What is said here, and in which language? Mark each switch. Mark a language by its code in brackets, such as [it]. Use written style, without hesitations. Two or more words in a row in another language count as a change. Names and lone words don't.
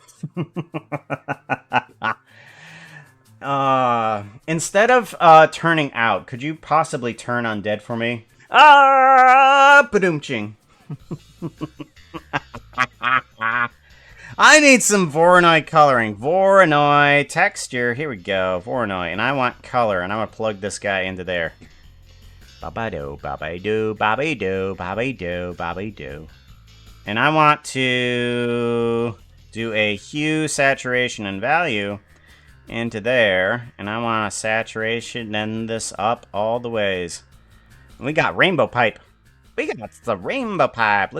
[en] Instead of turning out, could you possibly turn undead for me? Ba-doom-ching. I need some Voronoi coloring. Voronoi texture. Here we go. Voronoi. And I want color. And I'm going to plug this guy into there. Ba-ba-do, ba-ba-do, ba-ba-do, ba-ba-do, ba-ba-do. And I want to do a hue, saturation, and value into there. And I want a saturation and this up all the ways. And we got rainbow pipe. We got the rainbow pipe.